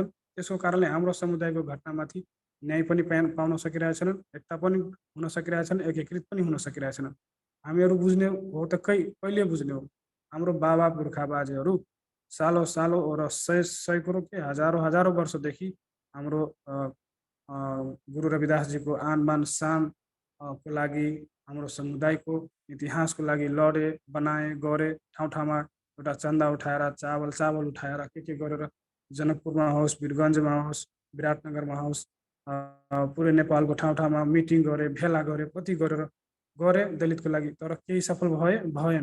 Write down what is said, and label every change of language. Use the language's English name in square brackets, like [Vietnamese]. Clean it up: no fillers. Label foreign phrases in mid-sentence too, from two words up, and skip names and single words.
[Nepali] त्यसको कारणले हाम्रो समुदायको घटनामाथि न्याय पनि पाउन सकिरहेछन्, एकता पनि हुन सकिरहेछन्, एकीकृत पनि हुन सकिरहेछन्। हामीहरू बुझ्ने हो त कहिले बुझ्ने हो? हाम्रो बाबा पुर्खा बाजेहरू सालो र सैकौँ के हजारौँ वर्षदेखि हाम्रो गुरु रविदासजीको आन बान शान को लागि, हाम्रो समुदायको इतिहासको लागि लडे, बनाए, गरे। ठाउँमा एउटा चन्दा उठाएर, चावल उठाएर के गरेर जनकपुरमा होस्, वीरगन्जमा होस्, विराटनगरमा होस्, पुरै नेपालको ठाउँमा मिटिङ गरे, भेला गरे, कति गरेर गरे दलितको लागि, तर केही सफल भएन।